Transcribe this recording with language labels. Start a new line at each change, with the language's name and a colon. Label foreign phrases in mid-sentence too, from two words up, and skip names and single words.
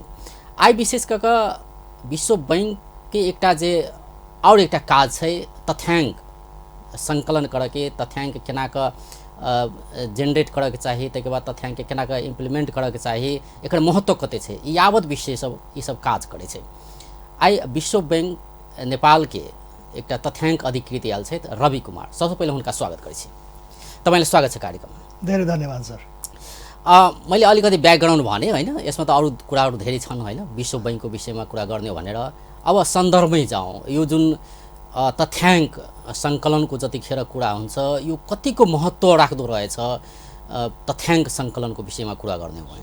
Maithili: आई विशेष कऽ कऽ विश्व बैंक के एकटा जे और एकटा काज छै तथ्यांक संकलन करऽ के, तथ्यांक केना कऽ जनरेट करऽ के चाही, ताहिके बाद तथ्यांक के केना कऽ इम्प्लीमेंट करऽ के चाही, एकर महत्व कते छै, ई यावत विषय सब ई सब काज करै छै। आई विश्व बैंक नेपाल के एकटा तथ्यांक अधिकृत आयल छै रवि कुमार। सबसे पहिले हुनका स्वागत करै छी।
Nepali: तपाईलाई स्वागत छ कार्यक्रममा। धेरै धन्यवाद सर। मैले अलिकति ब्याकग्राउन्ड भने हैन, यसमा त अरू कुराहरू धेरै छन् हैन, विश्व बैंकको विषयमा कुरा गर्ने भनेर। अब सन्दर्भमै जाउँ, यो जुन तथ्यांक सङ्कलनको जतिखेर कुरा हुन्छ, यो कतिको महत्त्व राख्दो रहेछ तथ्यांक सङ्कलनको विषयमा कुरा गर्ने हो भने?